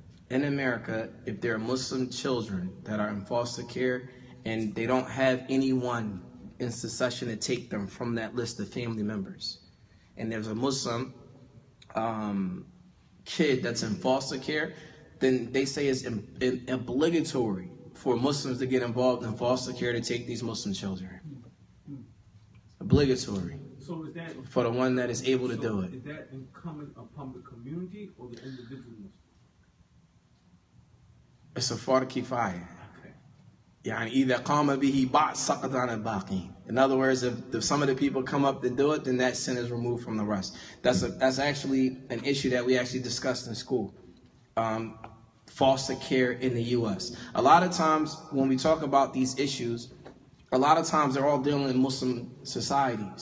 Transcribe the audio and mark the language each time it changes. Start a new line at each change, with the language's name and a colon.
English: In America, if there are Muslim children that are in foster care and they don't have anyone in succession to take them from that list of family members, and there's a Muslim kid that's in foster care, then they say it's obligatory for Muslims to get involved in foster care to take these Muslim children. Obligatory. So is that For the one that is able to do it. Is that incumbent upon the community or the individual Muslim? It's a fardu kifaya.
Arabic: يعني إذا قام به بعض سقط عن الباقين.
English: In other words, if some of the people come up to do it, then that sin is removed from the rest. That's actually an issue that we actually discussed in school. Foster care in the U.S. A lot of times when we talk about these issues, a lot of times they're all dealing in Muslim societies.